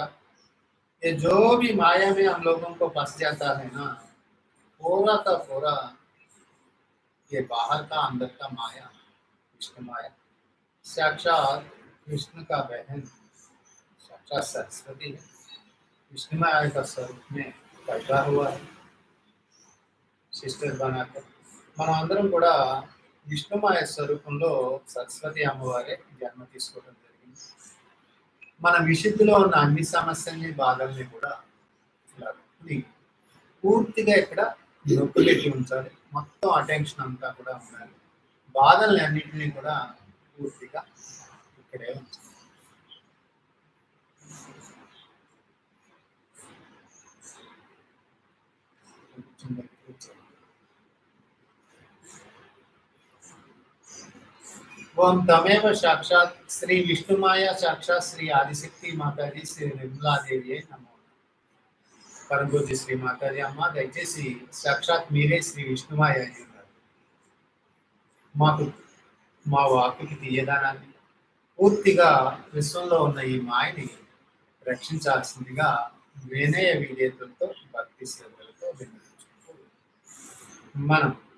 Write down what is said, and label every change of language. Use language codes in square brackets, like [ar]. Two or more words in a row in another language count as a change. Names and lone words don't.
[hi] ये जो भी माया में हम लोगों को फंस जाता है ना, पूरा का पूरा ये बाहर का अंदर का माया विष्णु माया साक्षात विष्णु का बहन साक्षात सरस्वती है. विष्णु माया का स्वरूप में पैदा हुआ है సిస్టర్ बनाकर. [te] మనం అందరం కూడా విష్ణుమాయ స్వరూపంలో సరస్వతి అమ్మవారే జన్మ తీసుకోవడం జరిగింది. మన విశుద్ధిలో ఉన్న అన్ని సమస్యల్ని బాధల్ని కూడా పూర్తిగా ఇక్కడ నొక్కి పెట్టి ఉంచాలి. మొత్తం అటెన్షన్ అంతా కూడా ఉండాలి. బాధల్ని అన్నింటినీ కూడా పూర్తిగా ఇక్కడే ఉంచాలి. [sa] ओम तमेव साक्षात श्री विष्णु माया साक्षात श्री आदिशक्ति माताजी श्री निर्मला देवी नमो. [hi] परम पूज्य श्री माताजी अम्मा [te] దయచేసి సాక్షాత్ మీరే శ్రీ విష్ణుమాయ అయి ఉన్నారు. మాకు మా వాక్కుకి తీయదానాన్ని పూర్తిగా విశ్వంలో ఉన్న ఈ మాయని రక్షించాల్సిందిగా వినయ విధేయతలతో భక్తి శ్రద్ధలతో విన్నవించుకుంటూ మనం